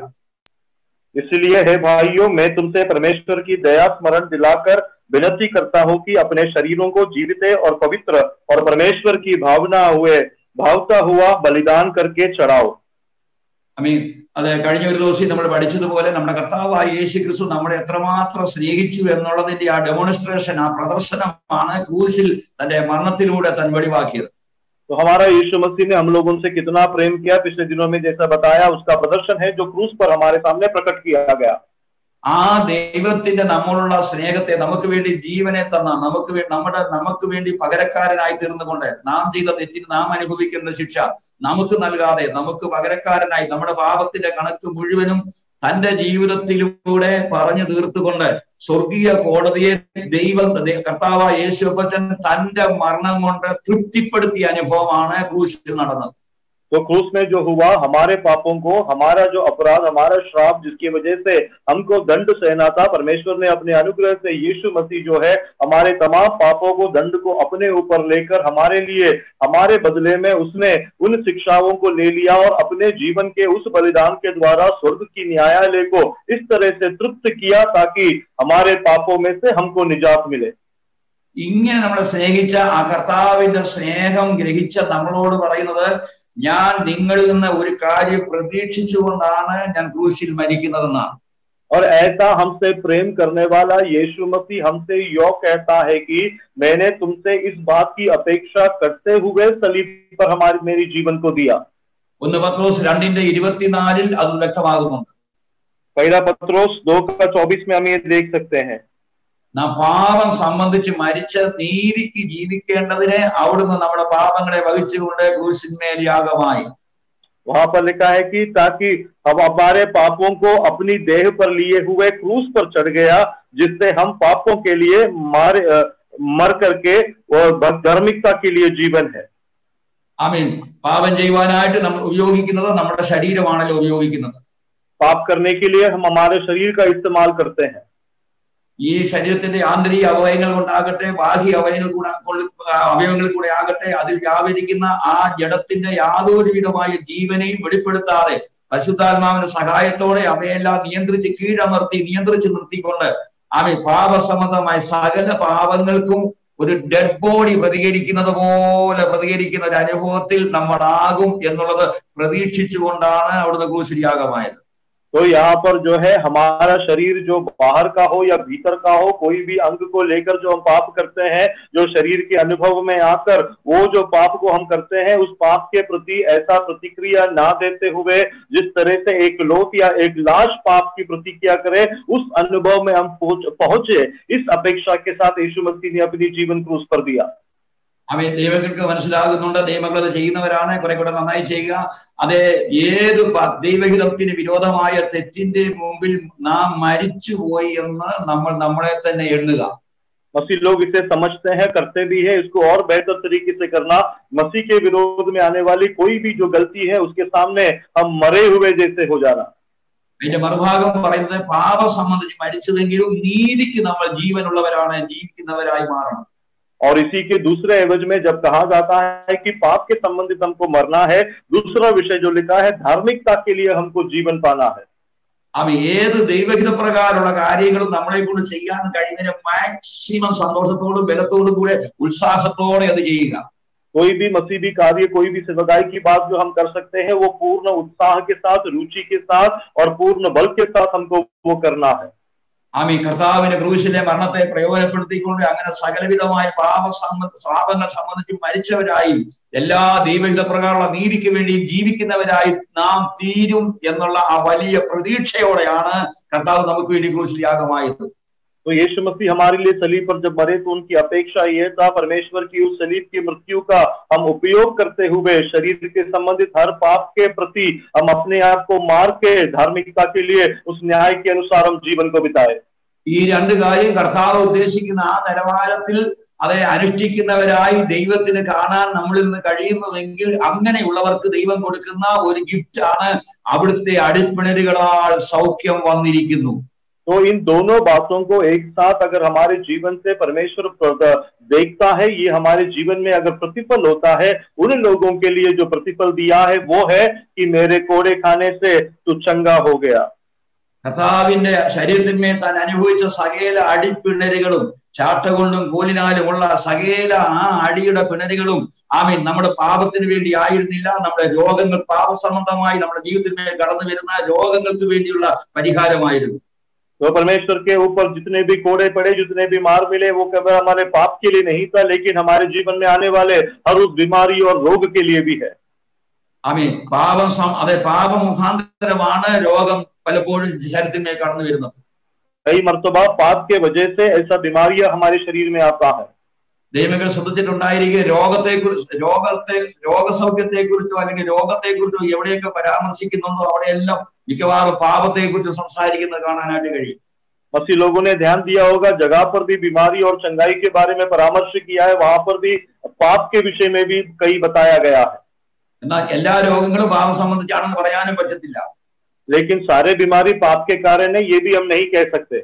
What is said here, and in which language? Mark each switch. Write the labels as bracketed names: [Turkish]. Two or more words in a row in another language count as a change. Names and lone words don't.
[Hindi] इसलिए हे भाइयों, मैं तुमसे परमेश्वर की दया स्मरण दिलाकर विनती करता हूं कि अपने शरीरों को जीवित और पवित्र और परमेश्वर की भावता हुआ बलिदान करके चढ़ाओ। [Malayalam] ആമേൻ. അത് കഴിഞ്ഞ ഒരു ദിവസം നമ്മൾ പഠിച്ചതുപോലെ നമ്മുടെ കർത്താവായ യേശു ക്രിസ്തു നമ്മളെ എത്രമാത്രം സ്നേഹിച്ചു എന്നുള്ളതിന്റെ ആ ഡെമോൺസ്ട്രേഷൻ, ആ പ്രദർശനമാണ് ക്രൂശിൽ തന്റെ മരണത്തിലൂടെ താൻ വെളിവാക്കിയത്. [Hindi] तो हमारा यीशु मसीह ने हम लोगों से कितना प्रेम किया, पिछले दिनों में जैसा बताया, उसका प्रदर्शन है जो क्रूस पर हमारे सामने प्रकट किया गया। [Malayalam] ആ ദൈവത്തിന്റെ നമ്മളുള്ള സ്നേഹത്തെ, നമുക്ക് വേണ്ടി ജീവനെ തന്ന, നമുക്ക് വേണ്ടി പകരക്കാരനായി തീർന്നുകൊണ്ട് നാം ചെയ്ത തെറ്റിന് നാം അനുഭവിക്കേണ്ട ശിക്ഷ നമുക്ക് നൽകാതെ, നമുക്ക് പകരക്കാരനായി നമ്മുടെ പാപത്തിന്റെ കണക്ക് മുഴുവനും തന്റെ ജീവിതത്തിലൂടെ പറഞ്ഞു തീർത്തുകൊണ്ട് സ്വർഗീയ കോടതിയെ കർത്താവായ യേശുക്രിസ്തു തന്റെ മരണം കൊണ്ട് തൃപ്തിപ്പെടുത്തിയ അനുഭവമാണ് ക്രൂശിൽ നടന്നത്. [Hindi] तो क्रूस में जो हुआ, हमारे पापों को, हमारा जो अपराध, हमारा श्राप जिसकी वजह से हमको दंड सहना था, परमेश्वर ने अपने अनुग्रह से यीशु मसीह जो है हमारे तमाम पापों को, दंड को अपने ऊपर लेकर हमारे लिए, हमारे बदले में उसने उन शिक्षाओं को ले लिया और अपने जीवन के उस बलिदान के द्वारा स्वर्ग की न्यायालय को इस तरह से तृप्त किया ताकि हमारे पापों में से हमको निजात मिले. [Malayalam] ഇങ്ങനെ നമ്മളെ സ്നേഹിച്ച ആ കർത്താവിന്റെ സ്നേഹം ഗ്രഹിച്ച നമ്മളോട് പറയുന്നത്, ഞാൻ നിങ്ങളിൽ നിന്ന് ഒരു കാര്യം പ്രതീക്ഷിച്ചുകൊണ്ടാണ് ഞാൻ ക്രൂശിൽ മരിക്കുന്നതെന്നാണ്. [Hindi] और ऐसा हमसे प्रेम करने वाला यीशु मसीह हमसे यो कहता है कि मैंने तुमसे इस बात की अपेक्षा करते हुए सलीब पर मेरी जीवन को दिया. [Malayalam] 1 പത്രോസ് 2:24 അത് വ്യക്തമാകുന്നുണ്ട്. [Hindi] पहला पत्रोस 2:24 में हम ये देख सकते हैं. [Malayalam] നാം പാപം സംബന്ധിച്ച് മരിച്ച നീതിക്ക് ജീവിക്കേണ്ടതിനെ അവിടുന്ന് നമ്മുടെ പാപങ്ങളെ വഹിച്ചുകൊണ്ട് ക്രൂശിന്മേൽ യാഗമായി. [Hindi] वहां पर लिखा है कि ताकि हम हमारे पापों को अपनी देह पर लिए हुए क्रूस पर चढ़ गया, जिससे हम पापों के लिए मर करके और धार्मिकता के लिए जीवन है. [Malayalam] ആമേൻ. പാപം ചെയ്യുവാനായിട്ട് നമ്മൾ ഉപയോഗിക്കുന്നത് നമ്മുടെ ശരീരമാണല്ലോ ഉപയോഗിക്കുന്നത്. [Hindi] पाप करने के लिए हम हमारे शरीर का इस्तेमाल करते हैं. [Malayalam] ഈ ശരീരത്തിന്റെ ആന്തരിക അവയവങ്ങൾ കൊണ്ടാകട്ടെ, ബാഹ്യ അവയവങ്ങളിൽ കൂടെ ആകട്ടെ, അതിൽ വ്യാപരിക്കുന്ന ആ ജഡത്തിന്റെ യാതൊരു വിധമായ ജീവനെയും വെളിപ്പെടുത്താതെ പരിശുദ്ധാത്മാവിന്റെ സഹായത്തോടെ അവയെല്ലാം നിയന്ത്രിച്ച് നിർത്തിക്കൊണ്ട് ആമേൻ പാപസംബന്ധമായ സകല പാപങ്ങൾക്കും ഒരു [English] dead body [Malayalam] പ്രതികരിക്കുന്നത് പോലെ പ്രതികരിക്കുന്ന ഒരു അനുഭവത്തിൽ നമ്മളാകും എന്നുള്ളത് പ്രതീക്ഷിച്ചുകൊണ്ടാണ് അവിടുന്ന് ക്രൂശിൽ യാഗമായത്. [Hindi] तो यहाँ पर जो है हमारा शरीर जो बाहर का हो या भीतर का हो, कोई भी अंग को लेकर जो हम पाप करते हैं, जो शरीर के अनुभव में आकर वो जो पाप को हम करते हैं, उस पाप के प्रति ऐसा प्रतिक्रिया ना देते हुए जिस तरह से एक लोथ या एक लाश पाप की प्रतिक्रिया करे, उस अनुभव में हम पहुंचे, इस अपेक्षा के साथ यीशु मसीह ने अपनी जीवन क्रूस पर दिया. [Malayalam] അവൻ ദൈവങ്ങൾക്ക് മനസ്സിലാകുന്നുണ്ട്, നിയമങ്ങൾ അത് ചെയ്യുന്നവരാണ്, കുറെ കൂടെ നന്നായി ചെയ്യുക. അതെ, ഏത് ദൈവഹിതത്തിന് വിരോധമായ തെറ്റിന്റെ മുമ്പിൽ നാം മരിച്ചുപോയി എന്ന് നമ്മൾ നമ്മളെ തന്നെ എണ്ണുക. [Hindi] मसीह लोग इसे समझते हैं, करते भी है. इसको और बेहतर तरीके से करना, मसीह के विरोध में आने वाली कोई भी जो गलती है उसके सामने हम मरे हुए जैसे हो जाना. [Malayalam] അതിന്റെ മറുഭാഗം പറയുന്നത്, പാപം സംബന്ധിച്ച് മരിച്ചതെങ്കിലും നീതിക്ക് നമ്മൾ ജീവനുള്ളവരാണ്, ജീവിക്കുന്നവരായി മാറണം. [Hindi] और इसी के दूसरे एवज में जब कहा जाता है कि पाप के संबंधित हमको मरना है, दूसरा विषय जो लिखा है धार्मिकता के लिए हमको जीवन पाना है. [Malayalam] അവ ഏത് ദൈവഹിത പ്രകാരമുള്ള കാര്യങ്ങളും നമ്മളെ കൊണ്ട് ചെയ്യാൻ കഴിയുന്നതിന് മാക്സിമം സന്തോഷത്തോടും ബലത്തോടും കൂടെ ഉത്സാഹത്തോടെ അത് ചെയ്യുക. [Hindi] कोई भी मसीही कार्य, कोई भी सेवकाई की बात जो हम कर सकते हैं, वो पूर्ण उत्साह के साथ, रुचि के साथ और पूर्ण बल के साथ हमको वो करना है. [Malayalam] ആമീ. കർത്താവിന്റെ ക്രൂശിലെ മരണത്തെ പ്രയോജനപ്പെടുത്തിക്കൊണ്ട് അങ്ങനെ സകലവിധമായ പാപങ്ങൾ സംബന്ധിച്ച് മരിച്ചവരായി എല്ലാ ദൈവഹിത പ്രകാരമുള്ള നീതിക്ക് വേണ്ടി ജീവിക്കുന്നവരായി നാം തീരും എന്നുള്ള ആ വലിയ പ്രതീക്ഷയോടെയാണ് കർത്താവ് നമുക്ക് വേണ്ടി ക്രൂശിൽ യാഗമായത്. [Hindi] तो यीशु मसीह हमारे लिए सलीब पर जब मरे तो उनकी अपेक्षा यह था, परमेश्वर की उस सलीब की मृत्यु का हम उपयोग करते हुए शरीर के संबंधित हर पाप के प्रति हम अपने आप को मार के धार्मिकता के लिए उस न्याय के अनुसार हम जीवन को बिताए. [Malayalam] ഈ രണ്ട് കാര്യം കർത്താവ് ഉദ്ദേശിക്കുന്ന ആ നിലവാരത്തിൽ അതെ അനുഷ്ഠിക്കുന്നവരായി ദൈവത്തിന് കാണാൻ നമ്മളിൽ നിന്ന് കഴിയുന്നതെങ്കിൽ അങ്ങനെയുള്ളവർക്ക് ദൈവം കൊടുക്കുന്ന ഒരു ഗിഫ്റ്റ് ആണ് അവിടുത്തെ അടിപ്പിണരുകളാൽ സൗഖ്യം വന്നിരിക്കുന്നു. [Hindi] तो इन दोनों बातों को एक साथ अगर हमारे जीवन से परमेश्वर देखता है, ये हमारे जीवन में अगर प्रतिफल होता है, उन लोगों के लिए जो प्रतिफल दिया है वो है कि मेरे कोड़े खाने से तू चंगा हो गया. [Malayalam] കർത്താവിന്റെ ശരീരത്തിന്മേൽ താൻ അനുഭവിച്ച സകല അടിപ്പിണരുകളും ചാട്ടകൊണ്ടും കോലിനാലുമുള്ള സകല ആ അടിയുടെ പിണരുകളും ആമീൻ നമ്മുടെ പാപത്തിന് വേണ്ടി ആയിരുന്നില്ല, നമ്മുടെ രോഗങ്ങൾ, പാപസംബന്ധമായി നമ്മുടെ ജീവിതത്തിന്മേൽ കടന്നു വരുന്ന രോഗങ്ങൾക്ക് വേണ്ടിയുള്ള പരിഹാരമായിരുന്നു. [Hindi] तो परमेश्वर के ऊपर जितने भी कोड़े पड़े, जितने भी मार मिले, वो केवल हमारे पाप के लिए नहीं था, लेकिन हमारे जीवन में आने वाले हर उस बीमारी और रोग के लिए भी है. [Malayalam] ആമീൻ. പാപം മുഖാന്തരമാണ് രോഗം പലപ്പോഴും ശരീരത്തിന്മേൽ കടന്നു വരുന്നത്. [Hindi] कई मर्तबा पाप के वजह से ऐसा बीमारियां हमारे शरीर में आता है. [Malayalam] ദൈവങ്ങൾ ശ്രദ്ധിച്ചിട്ടുണ്ടായിരിക്കുക, രോഗസൗഖ്യത്തെക്കുറിച്ചോ അല്ലെങ്കിൽ രോഗത്തെക്കുറിച്ചോ എവിടെയൊക്കെ പരാമർശിക്കുന്നുണ്ടോ അവിടെയെല്ലാം മിക്കവാറും പാപത്തെക്കുറിച്ച് സംസാരിക്കുന്നത് കാണാനായിട്ട് കഴിയും. [Hindi] मसीह लोगों ने ध्यान दिया होगा, जगह पर भी बीमारी और चंगाई के बारे में परामर्श किया है, वहां पर भी पाप के विषय में भी कई बताया गया है। [Malayalam] എന്നാൽ എല്ലാ രോഗങ്ങളും പാപം സംബന്ധിച്ചാണെന്ന് പറയാനും പറ്റത്തില്ല. [Hindi] लेकिन सारे बीमारी पाप के कारण है, ये भी हम नहीं कह सकते।